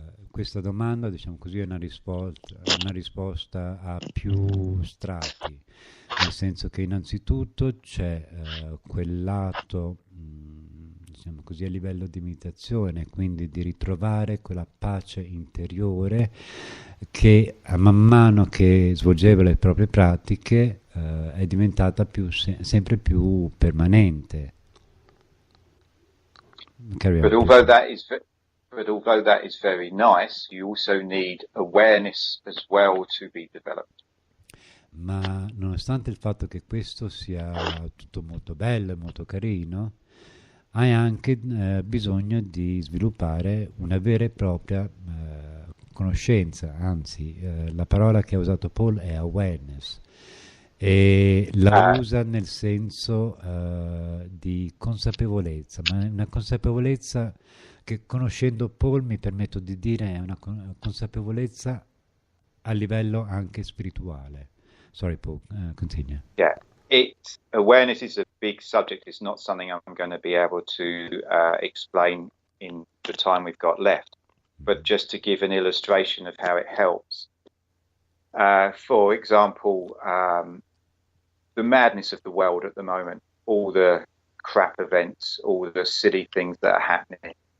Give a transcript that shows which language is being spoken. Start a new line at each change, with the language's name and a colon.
Italian: Questa domanda, diciamo così, è una risposta a più strati, nel senso che innanzitutto c'è quel lato, diciamo così, a livello di meditazione, quindi di ritrovare quella pace interiore che man mano che svolgeva le proprie pratiche è diventata sempre più permanente.
English: But although that is very nice, you also need awareness as well to be developed.
Italian: Ma nonostante il fatto che questo sia tutto molto bello e molto carino, hai anche bisogno di sviluppare una vera e propria conoscenza, anzi la parola che ha usato Paul è awareness e la usa nel senso di consapevolezza, ma una consapevolezza che conoscendo Paul mi permetto di dire è una consapevolezza a livello anche spirituale.
English: Sorry Paul, continue. Yeah. Awareness is a big subject. It's not something I'm going to be able to explain in the time we've got left. But just to give an illustration of how it helps. For example, the madness of the world at the moment, all the crap events, all the silly things that are happening.